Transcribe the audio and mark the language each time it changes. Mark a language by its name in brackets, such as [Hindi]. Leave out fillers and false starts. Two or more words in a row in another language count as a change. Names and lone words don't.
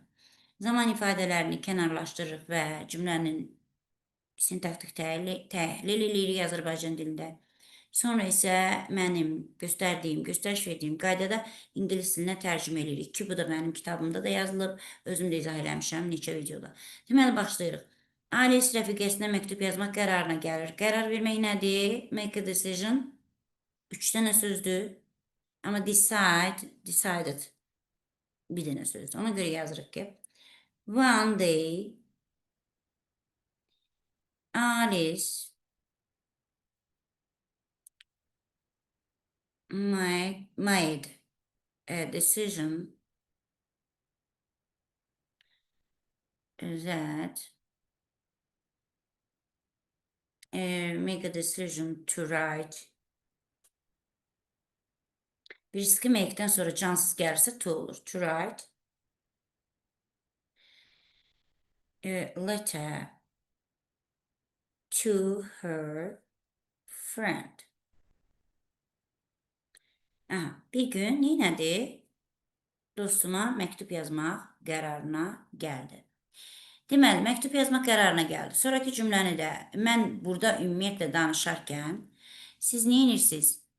[Azerbaijani] Zaman ifadələrini kənarlaşdırırıq və cümlənin sintaktik təhlil edirik Azərbaycan dilində. Sonra isə mənim göstəriş verdiyim qaydada ingilis dilinə tərcümə edirik ki, bu da mənim kitabımda da yazılıb, özüm də izah eləmişəm neçə videoda. Deməli, başlayırıq. Alice rəfiqəsinə məktub yazmaq qərarına gəlir. Qərar vermək nədir? [English] Make a decision. 3 [Azerbaijani] dənə sözdür. Amma decided bir dənə sözdür. Ona görə yazırıq ki, [English] one day Alice made a decision that make a decision to write. [Turkish] Birisi ki make'den sonra cansız gelirse to olur. [English] To write a letter to her friend. [Azerbaijani] Aha, bir gün neynədir? Dostuma məktub yazmaq qərarına gəldi. Deməli, məktub yazmaq qərarına gəldi. Sonraki cümləni də mən burada ümumiyyətlə danışarkən siz nə edirsiniz?